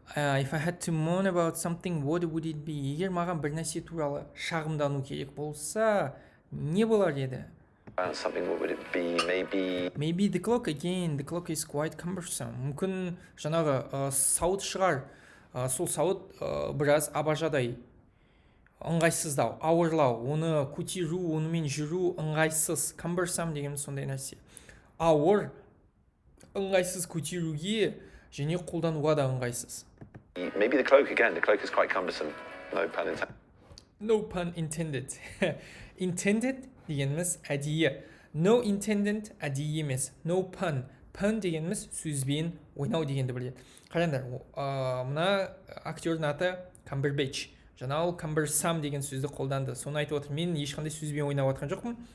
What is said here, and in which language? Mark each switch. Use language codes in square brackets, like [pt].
[en] If I had to moan about something, what would it be? [kk] Егер маған бір нәрсе туралы шағымдану керек болса, не болар еді? [en] something, what would it be? Maybe the clock again. The clock is quite cumbersome. [kk] Мүмкін жаңағы сауыт шығар. Сол сауыт біраз абажадай. Ыңғайсыздау, ауырлау, оны көтеру, онымен жүру ыңғайсыз. Cumbersome деген сондай нәрсе. Ауыр, ыңғайсыз көтеруге және қолдануға да ыңғайсыз. [en] Maybe the cloak again. The cloak is quite cumbersome. No pun intended. No pun intended. [kk] Intended дегеніміз әдейі. [en] No intended [kk] әдейі емес. [en] No pun. [kk] Pun дегеніміз сөзбен ойнау дегенді біледі. Қараңдар, мына актердің аты Cumberbatch. Жаңа ол cumbersome деген сөзді қолданды. Соны айтып отыр. Мен ешқандай сөзбен ойнап отқан жоқпын.